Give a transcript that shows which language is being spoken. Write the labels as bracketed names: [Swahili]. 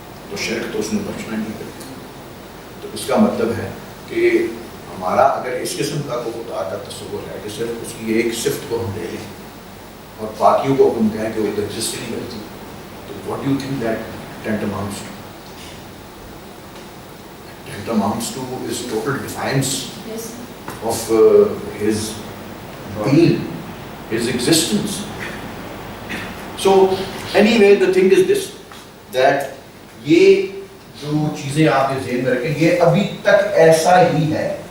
[Urdu] تو شرک تو اس نے بخشنا نہیں کرتا. تو اس کا مطلب ہے کہ ہمارا اگر اس قسم کا کوئی خدا کا تصور ہے کہ صرف اس کی ایک صفت کو ہم لے لیں اور باقیوں کو ہم کہیں کہ وہ ایگزسٹ نہیں کرتی، تو [English] What you think that tantamounts to? Tantamounts to is total defiance of his being, his existence. So anyway, the thing is this, that [Urdu] یہ جو چیزیں آپ کے ذہن میں رکھیں، یہ ابھی تک ایسا ہی ہے.